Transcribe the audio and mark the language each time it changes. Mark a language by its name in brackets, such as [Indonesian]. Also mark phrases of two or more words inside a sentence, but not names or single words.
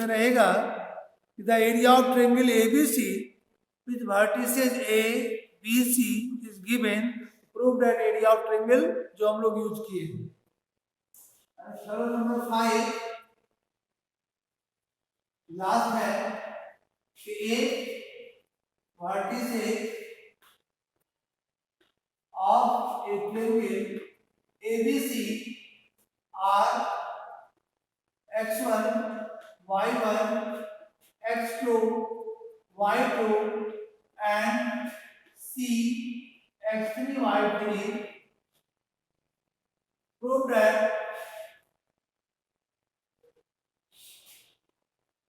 [Hindi] रहेगा कि [English] the area of triangle ABC with vertices A B C is given, prove that area of triangle, [Hindi] जो हम लोग यूज किए। [English] theorem number 5 last [Hindi] है कि [English] a vertices of a triangle ABC are x1, y1, x2, y2 and C x3, y3, prove that